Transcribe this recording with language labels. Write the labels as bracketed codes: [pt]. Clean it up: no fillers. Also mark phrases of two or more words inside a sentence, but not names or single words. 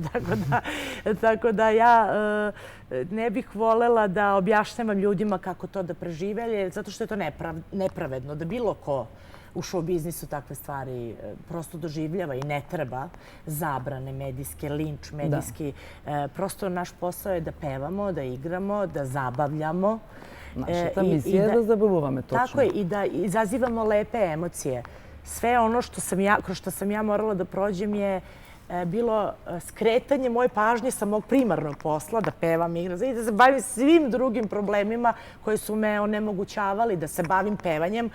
[sr] Tako da ja ne bih volela da objašnjavam ljudima kako to da prežive, zato što je to nepravedno da bilo ko u show biznisu takve stvari prosto doživljava i ne treba zabrane medijske, linč medijski. Prosto naš posao je da pevamo, da igramo, da zabavljamo [mk] Нашата мисија е да забавуваме, точно. [sr] Tako je, i da izazivamo lepe emocije. Sve ono kroz što sam ja morala da prođem je bilo skretanje moje pažnje sa mog primarnog posla, da pevam, igram i da se bavim svim drugim problemima koji su me onemogućavali da se bavim pevanjem.